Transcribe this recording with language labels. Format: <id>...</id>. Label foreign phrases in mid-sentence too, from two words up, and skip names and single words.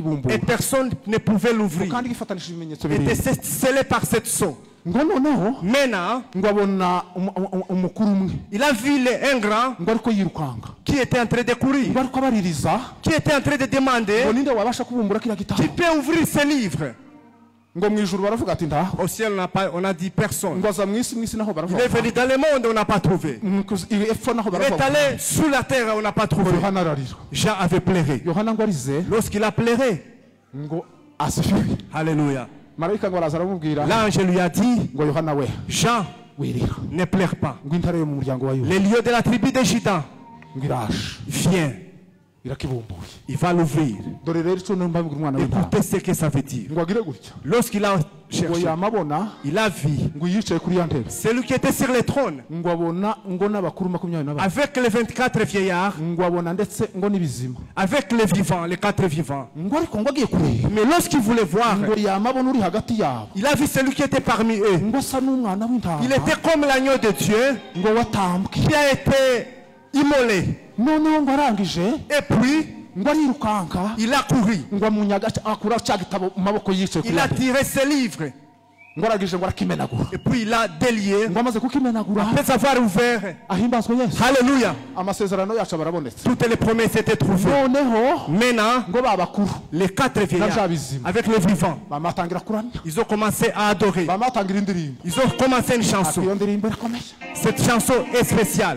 <fr>Et personne ne pouvait l'ouvrir.</fr> <rw>kandi gifatanishije ibimenyetso</rw> <fr>Il</fr> <rw>bibiri</rw> <fr>était scellé par cette sceau.</fr> <rw>ngo noneho</rw> <fr>Maintenant,</fr> <rw>ngo abona umukuru umwe</rw> <fr>il a vu un grand</fr> <rw>ngo ariko yirukanga</rw> <fr>qui était en train de courir,</fr> <rw>ngo ariko abaririza</rw> <fr>qui était en train de</fr> <rw>ngo</rw> <fr>demander</fr> <rw>ninde wabasha kubumbura kiriya gitabo</rw> <fr>qui peut ouvrir ce livre.</fr> <rw>ngo mu ijuru baravuga ati ndaho</rw> <fr>Au ciel, on a dit personne.</fr> <rw>ngo aza mu isi naho</rw> <fr>Il</fr> <rw>baravuga</rw> <fr>est venu dans le monde, on n'a pas trouvé.</fr> <rw>epfo naho</rw> <fr>Il est</fr> <rw>baravuga</rw> <fr>allé sous la terre, on n'a pas trouvé.</fr> <rw>yohana ararira</rw> <fr>Jean avait pleuré.</fr> <rw>yohana ngo arize</rw> <fr>Lorsqu'il a pleuré,</fr> <rw>ngo asifiwe</rw> <fr>alléluia,</fr> <rw>marayika ngo araza aramubwira</rw> <fr>l'ange lui a dit,</fr> <rw>ngo yohana we</rw> <fr>Jean,</fr> <rw>wirira</rw> <fr>ne pleure pas.</fr> <rw>ngo intare yo mu muryango wa yuda</rw> <fr>Les lieux de la tribu de Juda,</fr> <rw>ngo iraje</rw> <fr>viens,</fr> <rw>irakibumbuye</rw> <fr>il va l'ouvrir.</fr> <rw>dore rero icyo mbabwira umwana w'intama</rw> <fr>Écoutez ce que ça veut dire.</fr> <rw>ngo agire gutya</rw> <fr>Lorsqu'il a</fr> <rw>ngo</rw> <fr>cherché,</fr> <rw>yamabona</rw> <fr>il a vu</fr> <rw>ngo yicaye kuri ya ntebe</rw> <fr>celui qui était sur le trône,</fr> <rw>ngo abona ngo n'abakuru 24</rw> <fr>avec les 24 vieillards,</fr> <rw>ngo abona ndetse ngo n'ibizima</rw> <fr>avec les vivants, les 4 vivants.</fr> <rw>ngo ariko ngo agiye kureba</rw> <fr>Mais lorsqu'il voulait voir,</fr> <rw>ngo yamabona uri hagati yabo</rw> <fr>il a vu celui qui était parmi eux.</fr> <rw>ngo asa n'umwana w'intama</rw> <fr>Il était comme l'agneau de Dieu</fr> <rw>ngo watambwe</rw> <fr>qui a été immolé.</fr> <rw>noneho ngo arangije</rw> <fr>Et puis,</fr> <rw>ngo arirukanka</rw> <fr>il a couru.</fr> <rw>ngo amunyaga akura cya gitabo mu maboko yicaye kuri</rw> <fr>Il</fr> <rw>ya</rw> <fr>a</fr> <rw>ntebe</rw> <fr>tiré ses livres.</fr> <rw>ngo arangije ngo arakimenagura</rw> <fr>Et puis, il a délié.</fr> <rw>ngo amaze kukimenagura</rw> <fr>Après avoir ouvert,</fr> <rw>ahimbazwe yesu</rw> <fr>alléluia,</fr> <rw>amasezerano yacu barabonetse</rw> <fr>toutes les promesses étaient trouvées.</fr> <rw>noneho</rw> <fr>Maintenant,</fr> <rw>ngo ba bakuru</rw> <fr>les 4 vieillards, avec les vivants,</fr> <rw>bamatangira kuramya</rw> <fr>ils ont commencé à adorer.</fr> <rw>bamatangira indirimbo</rw> <fr>Ils ont commencé une</fr> <rw>ati</rw> <fr>chanson.</fr> <rw>iyo ndirimbo irakomeye</rw> <fr>Cette chanson est spéciale.</fr>